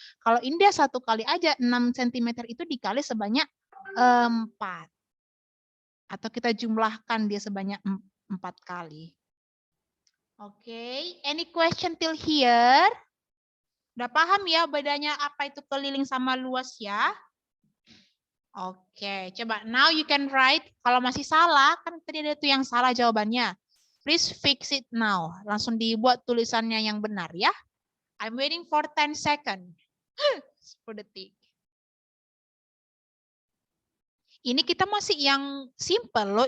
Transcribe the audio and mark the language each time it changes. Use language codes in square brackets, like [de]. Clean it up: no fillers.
[id] Kalau ini dia 1 kali aja, 6 cm itu dikali sebanyak 4. Atau kita jumlahkan dia sebanyak 4 kali. [en] Oke, any question till here? [id] Udah paham ya bedanya apa itu keliling sama luas ya? [en] Oke, [id] coba [en] now you can write. [id] Kalau masih salah, kan tadi ada tuh yang salah jawabannya. [en] Please fix it now. [id] Langsung dibuat tulisannya yang benar ya. [en] I'm waiting for 10 seconds. [id] 10 detik. Ini kita masih yang simple loh.